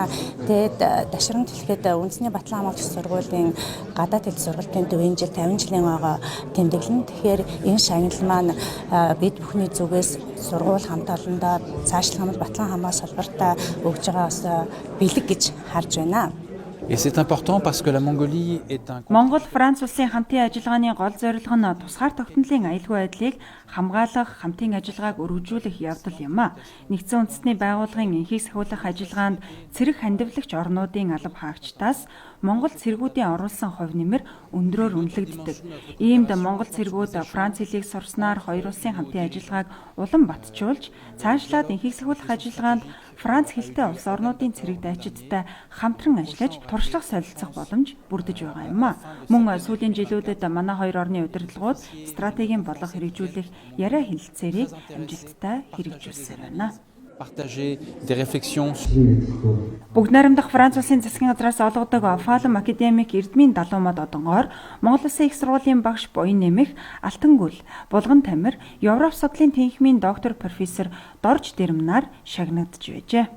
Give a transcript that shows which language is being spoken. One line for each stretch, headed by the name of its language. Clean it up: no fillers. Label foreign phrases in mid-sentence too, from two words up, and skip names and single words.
Mongolian: Тэгээд дашрамт хэлэхэд үндэсний батлан хамгаалагч сургуулийн гадаад хэл сургалтын төвийн жил 50 жилийн ойгоо тэмдэглэн. Тэгэхээр энэ шагнал маань бид бүхний зүгээс сургууль хамт олондоо цаашлах батлан хамгаалах салбартаа өгж байгаа бас бэлэг гэж харж байна.
French: Et c'est important parce que la Mongolie est un
Mongolian: Монгол Франц улсын хамтын ажиллагааны гол зорилго нь тусгаар тогтнолын аюулгүй байдлыг хамгаалах, хамтын ажиллагааг өргөжүүлэх явдал юм а. Нэгдсэн үндэстний байгууллагын энхийг сахиулах ажиллагаанд цэрэг хандивлагч орнуудын алба хаагчдаас Монгол цэргүүдийн оруулсан хувь нэмэр өндрөөр үнэлэгддэг. Иймд Монгол цэргүүд Франц хэлийг сурснаар хоёр улсын хамтын ажиллагааг улам батжуулж, цаашлаад энхийг сахиулах ажиллагаанд Франц хэлтэй улс орнуудын цэрэг дайчидтай хамтран ажиллаж туршлага солилцох боломж бүрдэж байгаа юм а. Мөн сүүлийн жилүүдэд манай хоёр орны удирдлагууд стратегийн бодлого хэрэгжүүлэх яриа хэлэлцээрийг амжилттай хэрэгжүүлсээр байна.
French: partager des réflexions.
Mongolian: Бүгд найрамдах Франц улсын засгийн газраас олгодог Фалм академик Эрдмийн Далуу мод одонгоор Монгол улсын их сургуулийн багш Буян нэмэх Алтан гүл, Булган Тамир, Европ судлалын тэнхимийн доктор профессор Дорж Дэрмнаар шагнагдж байжээ.